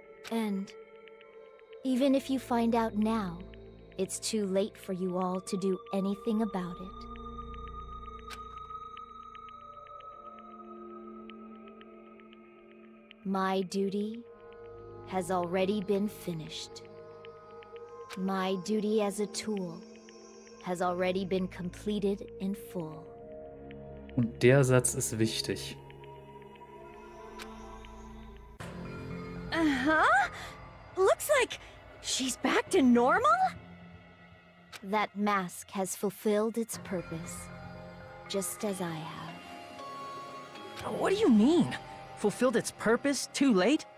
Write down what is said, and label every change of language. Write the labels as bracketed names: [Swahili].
[English] And even if you find out now, it's too late for you all to do anything about it. My duty has already been finished. My duty as a tool has already been completed in full. [German] Und der Satz ist wichtig. Uh-huh. [English] Looks like she's back to normal? That mask has fulfilled its purpose, just as I have. What do you mean? Fulfilled its purpose too late?